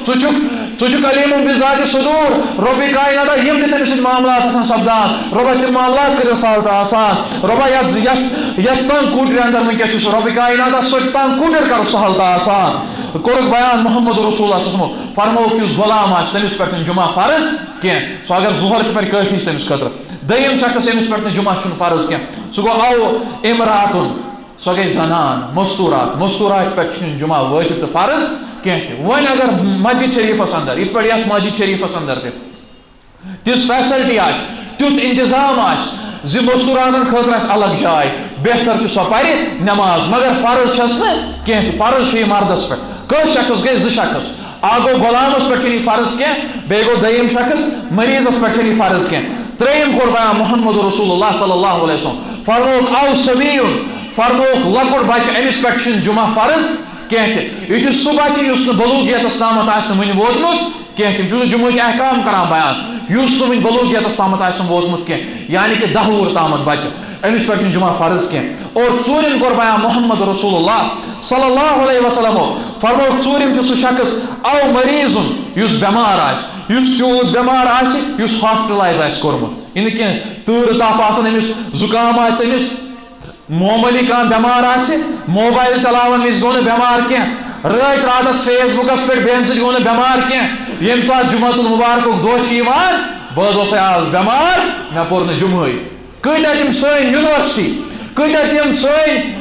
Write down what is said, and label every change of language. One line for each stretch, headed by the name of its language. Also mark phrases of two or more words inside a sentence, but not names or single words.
Kashmiri: ژٕ چھُکھ
Arabic: علیٖمُن بِذاتِ صدوٗر
Kashmiri: رۄبِ کائناتہ یِم تہِ تٔمِس سۭتۍ معاملات آسان سپدان رۄبا تِم معاملات کٔرِتھ سہل تہٕ آسان رۄبا یتھ تنگ کوٗٹرِ اندر وٕنکٮ۪س چھُ سُہ رۄبِ کائناتہ سۄ تنگ کوٗٹر کرُس سہل تہٕ آسان کورُکھ بیان
Arabic: محمد رسول اللہ صلی اللہ علیہ وسلم
Kashmiri: فرمووُکھ یُس غلام آسہِ تٔمِس پٮ۪ٹھ چھُنہٕ جمعہ فرض کینٛہہ سُہ اگر ظہر تہِ پرِ کٲفی چھِ تٔمِس خٲطرٕ دوٚیِم شخص ییٚمِس پٮ۪ٹھ نہٕ جمعہ چھُنہٕ فرض کینٛہہ سُہ گوٚو
Arabic: او امراتُن
Kashmiri: سۄ گٔے زنان مستوٗرات پٮ۪ٹھ چھُنہٕ جمعہ وٲجب تہٕ فرض کینٛہہ تہِ وۄنۍ اگر مسجد شریٖفس اندر یِتھ پٲٹھۍ یتھ مسجد شریٖفس اندر تہِ تِژھ فیسلٹی آسہِ تیُتھ انتظام آسہِ زِ مستوٗراتن خٲطرٕ آسہِ الگ جاے بہتر چھُ سۄ پرِ نٮ۪ماز مگر فرض چھس نہٕ کینٛہہ تہِ فرض چھُ یہِ مردس پٮ۪ٹھ کٔژ شخص گٔے زٕ شخص اکھ گوٚو غلامس پٮ۪ٹھ چھُنہٕ یہِ فرض کینٛہہ بیٚیہِ گوٚو دوٚیِم شخص مریضس پٮ۪ٹھ چھُنہٕ یہِ فرض کینٛہہ ترٛیٚیِم کوٚر بیان
Arabic: محمد رسول اللہ صلی اللہ علیہ وسلم
Kashmiri: فرمووُکھ
Arabic: او صبیُن
Kashmiri: فرمووُکھ لۄکُٹ بچہِ أمِس پٮ۪ٹھ چھُنہٕ جمعہ فرض کینٛہہ تہِ یہِ چھُ سُہ بچہِ یُس نہٕ بلوغیتس تامتھ آسہِ نہٕ وُنہِ ووتمُت کینٛہہ تِم چھُ نہٕ جمعہٕکۍ احکام کران بیان یُس نہٕ وُنہِ بلوغیتس تامتھ آسہِ نہٕ ووتمُت کینٛہہ یعنی کہ 10 وُہُر تامتھ بچہِ أمِس پٮ۪ٹھ چھُنہٕ جمعہ فرض کینٛہہ اور ژوٗرِم کوٚر بیان
Arabic: محمد رسول اللہ صلی اللہ علیہ وسلمو
Kashmiri: فرمووُکھ ژوٗرِم چھُ سُہ شخص
Arabic: او مریضُن
Kashmiri: یُس بٮ۪مار آسہِ یُس تیوٗت بٮ۪مار آسہِ یُس ہاسپِٹلایز آسہِ کوٚرمُت یہِ نہٕ کینٛہہ تۭرٕ تاپھ آسان أمِس زُکام آسہِ أمِس معموٗلی کانٛہہ بٮ۪مار آسہِ موبایل چلاوان وِزِ گوٚو نہٕ بٮ۪مار کینٛہہ رٲتۍ راتس فیس بُکس پٮ۪ٹھ بیٚہن سۭتۍ گوٚو نہٕ بٮ۪مار کینٛہہ ییٚمہِ ساتہٕ جُمعہ المبارکُک دۄہ چھُ یِوان بہٕ حظ اوسے آز بٮ۪مار مےٚ پوٚر نہٕ جُمعہٕے کۭتیاہ تِم سٲنۍ یونیورسٹی کۭتیاہ تِم سٲنۍ